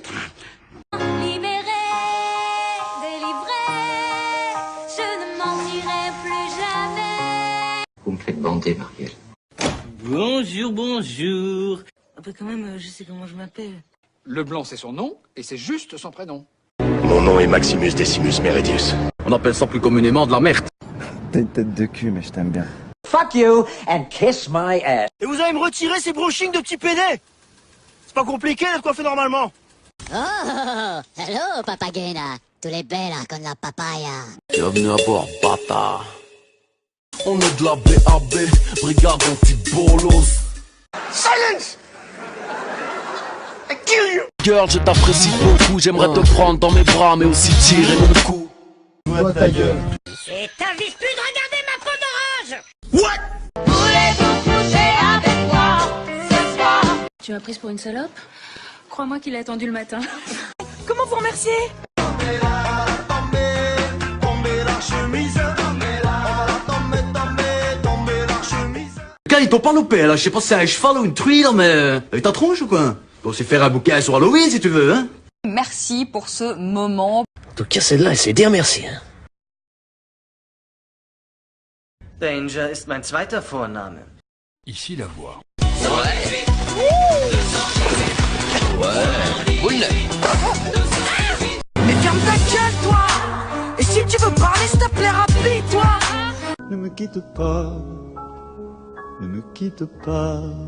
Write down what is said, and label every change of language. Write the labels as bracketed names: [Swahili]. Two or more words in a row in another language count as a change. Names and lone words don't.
[French] Libéré, délivré, je ne mentirai plus jamais. Vous me faites bander, Marielle. Bonjour, bonjour. Ah bah quand même, je sais comment je m'appelle. Le blanc, c'est son nom, et c'est juste son prénom. Mon nom est Maximus Decimus Meridius. On appelle ça plus communément de la merde. T'as une tête de cul, mais je t'aime bien. [English] Fuck you and kiss my ass. [French] Et vous allez me retirer ces brushings de petits pédés. C'est pas compliqué d'être coiffé normalement. [English] Oh, hello, papagena. Tu les bella con la papaya. [French] Bienvenue à bord, bâtard. On est de la BAB, brigade anti-bolos. Silence! [English] I kill you! [French] Girl, je t'apprécie beaucoup, j'aimerais te prendre dans mes bras, mais aussi tirer mon cou. Toi ta gueule. Et t'invites plus de regarder ma peau d'orange. What? Voulez-vous coucher avec moi ce soir? Tu m'as prise pour une salope? Crois-moi qu'il a attendu le matin. Comment vous remercier? Tombez la chemise. Tombez la chemise. Les gars, ils t'ont pas loupé, là, je sais pas si c'est un cheval ou une truie, là, mais... Avec ta tronche ou quoi? On sait faire un bouquet sur Halloween, si tu veux, hein? Merci pour ce moment. En tout cas, celle-là, elle sait dire merci, hein. [German] Danger ist mein zweiter Vorname. [French] Ici la voix. Mais ferme ta gueule, toi! Et si tu veux parler, s'il te plaît, rapide-toi! Ne me quitte pas. Ne me quitte pas.